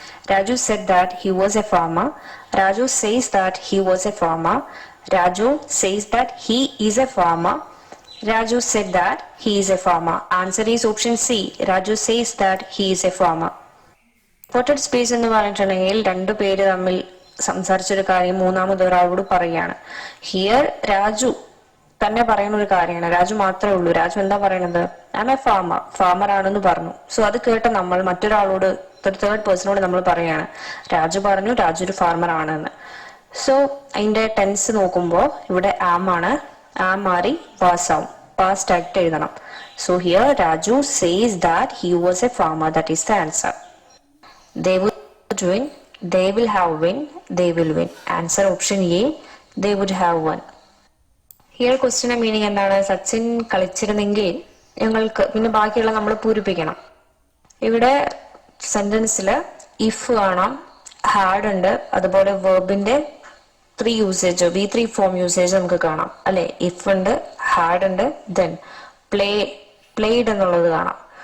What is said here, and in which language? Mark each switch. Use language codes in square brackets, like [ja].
[en] Raju said that he was a farmer. Raju says that he was a farmer. Raju says that he is a farmer. Raju said that he is a farmer. Answer is option C. Raju says that he is a farmer. [ml] Reported speech എന്ന് പറഞ്ഞിട്ടുണ്ടെങ്കിൽ രണ്ടു പേര് തമ്മിൽ സംസാരിച്ചൊരു കാര്യം മൂന്നാമതൊരാളോട് പറയാണ്. Here Raju തന്നെ പറയുന്ന ഒരു കാര്യമാണ്, രാജു മാത്രമേ ഉള്ളൂ. രാജു എന്താ പറയണത്? [en] I am a farmer [ml] ആണെന്ന് പറഞ്ഞു. സോ അത് കേട്ട നമ്മൾ മറ്റൊരാളോട് ഒരു തേർഡ് പേഴ്സണോട് നമ്മൾ പറയാണ് രാജു പറഞ്ഞു രാജു ഒരു ഫാർമർ ആണെന്ന്. സോ അതിന്റെ ടെൻസ് നോക്കുമ്പോൾ ഇവിടെ ആം ആണ്, ആം മാറി വാസ് ആവും, പാസ്റ്റ് ആയിട്ട് എഴുതണം. [en] So here Raju says that he was a farmer. That is the answer. They would win, they will have win, they will win. Answer option A, they would have won. [ml] Here ക്വസ്റ്റിന്റെ meaning എന്താണ്? സച്ചിൻ കളിച്ചിരുന്നെങ്കിൽ ഞങ്ങൾക്ക്, പിന്നെ ബാക്കിയുള്ള നമ്മൾ പൂരിപ്പിക്കണം. ഇവിടെ സെന്റൻസിൽ if കാണാം, had ഉണ്ട്, അതുപോലെ വെർബിന്റെ 3 usage, V3 form usage നമുക്ക് കാണാം അല്ലെ. ഇഫ് ഉണ്ട്, ഹാഡ് ഉണ്ട്, ദെൻ പ്ലേഡ് എന്നുള്ളത് കാണാം.